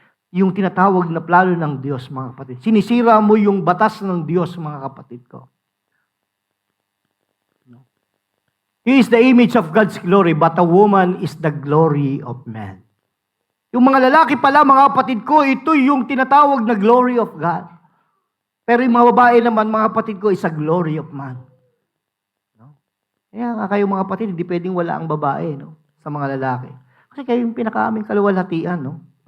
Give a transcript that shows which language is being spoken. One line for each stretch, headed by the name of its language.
Filipino: Yung tinatawag na plano ng Diyos, mga kapatid. Sinisira mo yung batas ng Diyos, mga kapatid ko. No?
English: He is the image of God's glory, but a woman is the glory of man.
Filipino: Yung mga lalaki pala, mga kapatid ko, ito yung tinatawag na
English: glory of God.
Filipino: Pero yung mga babae naman, mga kapatid ko,
English: is a glory of man.
Filipino: No? Kaya nga kayo mga kapatid, hindi pwedeng wala ang babae, no? Sa mga lalaki. Kasi kayo yung pinaka-aming kaluwalhatian, no?